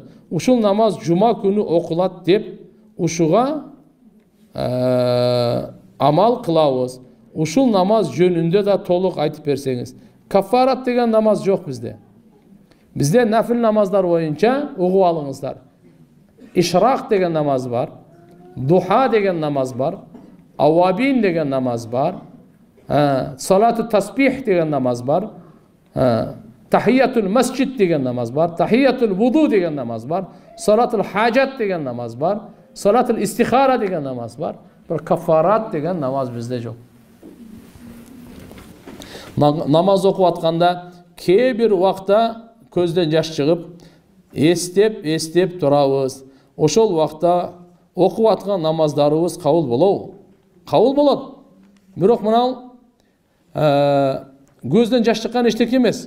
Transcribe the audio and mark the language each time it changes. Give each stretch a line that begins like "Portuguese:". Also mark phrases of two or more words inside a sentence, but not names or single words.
Kyrgyz: Ушул намаз жума күнү окулат деп ушуга амал кылабыз. Ушул намаз жөнүндө да толук айтып берсеңиз. Кафарат деген намаз жок бизде. Бизде нафил намаздар боюнча угуп алыңыздар. Ишрак деген намаз бар. Духа деген намаз бар. Авабин деген намаз бар. Салату таспих деген намаз бар. Tahiyyatul masjid деген намаз бар. Tahiyyatul vudu деген намаз бар. Salatul hajat деген намаз бар. Salatul istihara деген намаз бар. Bir kafarat деген намаз bizde жоқ. Намаз окуп атканда кээ бир убакта көздөн жаш чыгып, эстеп турабыз. Ошол убакта окуп аткан намаздарыбыз кабыл болобу? Кабыл болот. Бирок мынау көздөн жаш чыккан эчтеке эмес.